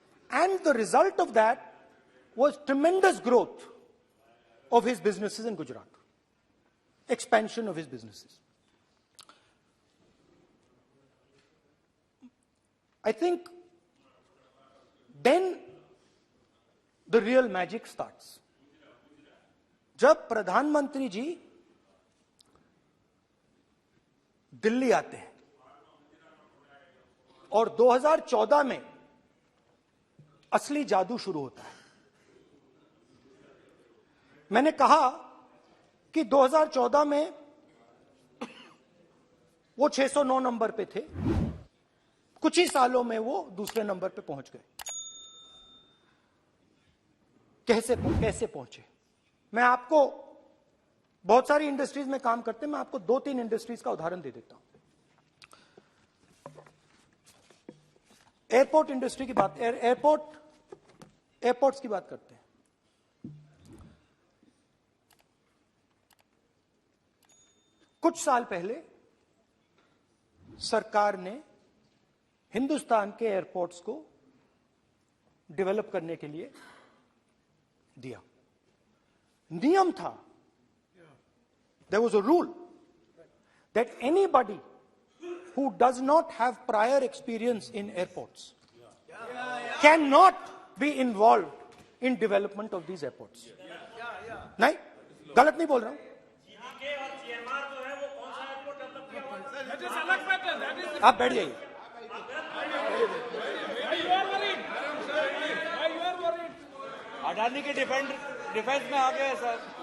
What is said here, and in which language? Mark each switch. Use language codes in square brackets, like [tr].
[en] And the result of that was tremendous growth of his businesses in Gujarat. Expansion of his businesses. I think then the real magic starts. [hi] जब प्रधानमंत्री जी दिल्ली आते हैं और 2014 में असली जादू शुरू होता है। मैंने कहा कि 2014 में वो 609 नंबर पे थे, कुछ ही सालों में वो दूसरे नंबर पे पहुंच गए। कैसे पहुंचे? मैं आपको, बहुत सारी इंडस्ट्रीज में काम करते हैं, मैं आपको 2-3 इंडस्ट्रीज का उदाहरण दे देता हूं। एयरपोर्ट इंडस्ट्री की बात, एयरपोर्ट्स की बात करते हैं। कुछ साल पहले सरकार ने हिंदुस्तान के एयरपोर्ट्स को डेवलप करने के लिए दिया। नियम था, [en] there was a rule that anybody who does not have prior experience in airports cannot be involved in development of these airports. [hi] नहीं, गलत नहीं बोल रहा हूं। आप बैठ जाइए। अडानी के डिफेंस में आ गए सर।